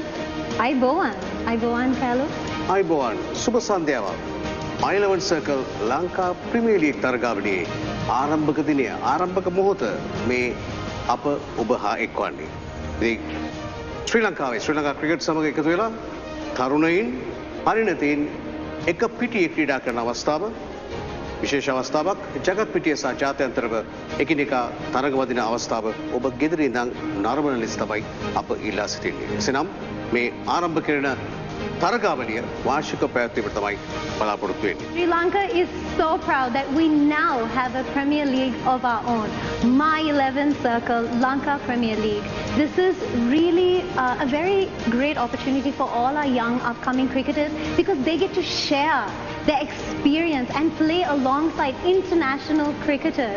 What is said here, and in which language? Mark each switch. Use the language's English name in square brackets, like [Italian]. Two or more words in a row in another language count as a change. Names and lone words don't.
[Sinhala] ආයුබෝවන්. ආයුබෝවන්, Kalu. ආයුබෝවන්. සුබ සන්ධ්‍යාව. My 11 Circle Lanka Premier League තරගාවලියේ ආරම්භක දිනය ආරම්භක මොහොත මේ අප ඔබ හා එක්වන්නේ. ඉතින් ශ්‍රී ලංකා ක්‍රිකට් සමග එකතු වෙලා තරුණයින් පරිණතයින් එක පිටියේ ක්‍රීඩා කරන අවස්ථාව විශේෂ අවස්ථාවක් ජගත් පිටිය සහ ජාත්‍යන්තරව එකිනෙකා තරගවදින අවස්ථාව ඔබ ගෙදර ඉඳන් නරඹන ලෙස තමයි අප ඉල්ලා සිටින්නේ. එසේනම් මේ ආරම්භ කරන තරගාවලිය වාර්ෂික පැවැත්වීමට තමයි බලාපොරොත්තු වෙන්නේ. [English] Sri Lanka is so proud that we now have a Premier League of our own. My 11 Circle Lanka Premier League. This is really a very great opportunity for all our young upcoming cricketers because they get to share their experience and play alongside international cricketers.